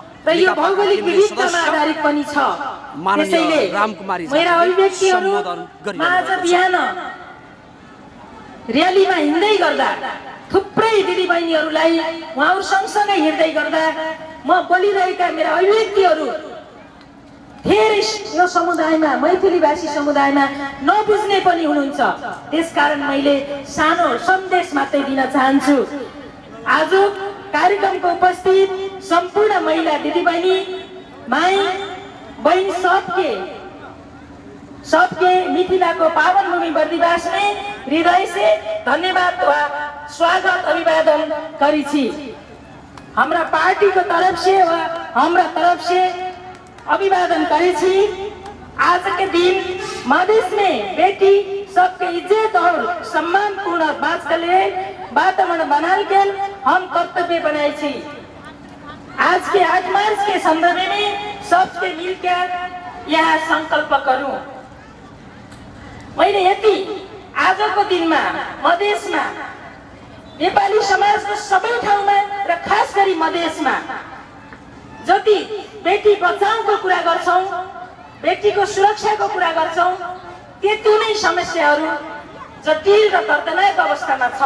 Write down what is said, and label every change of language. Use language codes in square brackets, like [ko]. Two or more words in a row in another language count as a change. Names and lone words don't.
[ne] र यो भौगोलिक विविधतामा आधारित पनि छ। त्यसैले मेरा अभिव्यक्तिहरू आज बिहान र्यालीमा हिँड्दै गर्दा थुप्रै दिदीबहिनीहरूलाई उहाँहरू सँगसँगै हिँड्दै गर्दा म बोलिरहेका मेरा अभिव्यक्तिहरू धेरै यो समुदायमा मैथिलीभाषी समुदायमा नबुझ्ने पनि हुनुहुन्छ। त्यसकारण मैले सानो सन्देश मात्रै दिन चाहन्छु। आज कार्यक्रमको उपस्थित सम्पूर्ण महिला दिदीबहिनी [mai] माई बहन सबके मिथिलाको पावन भूमि बर्दिवास में हृदय से धन्यवाद व स्वागत अभिवादन करी छी। हमरा पार्टी को तरफ से व हमरा तरफ से अभिवादन करे छी। आज के दिन मधेश में बेटी सबके इज्जत और सम्मान पूर्ण बात के लिए वातावरण बनाने के हम कर्तव्य बनाए छी। आज के 8 मार्च के संदर्भ में सबके मिलकर यहाँ संकल्प करूं। [ne] मैले यति आजको दिनमा मधेसमा नेपाली समाजको सबै ठाउँमा र खास गरी मधेसमा जति बेटी बचाउको कुरा गर्छौं बेटीको सुरक्षाको कुरा गर्छौं त्यति नै समस्याहरू जटिल र दर्दनाक अवस्थामा छन्।